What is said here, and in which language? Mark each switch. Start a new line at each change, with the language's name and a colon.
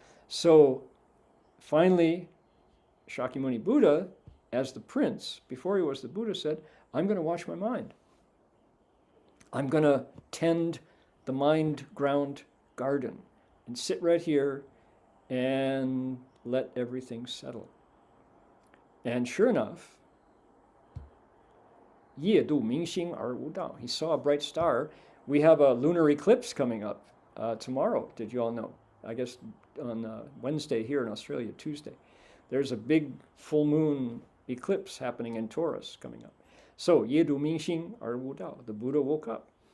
English: So finally, Shakyamuni Buddha, as the prince, before he was the Buddha, said, I'm going to watch my mind. I'm going to tend the mind ground garden and sit right here and let everything settle. And sure enough,
Chinese: 夜度明星而无道.
English: He saw a bright star. We have a lunar eclipse coming up tomorrow. Did you all know? I guess on Wednesday here in Australia, Tuesday. There's a big full moon eclipse happening in Taurus coming up. So,
Chinese: 夜度明星而无道.
English: The Buddha woke up.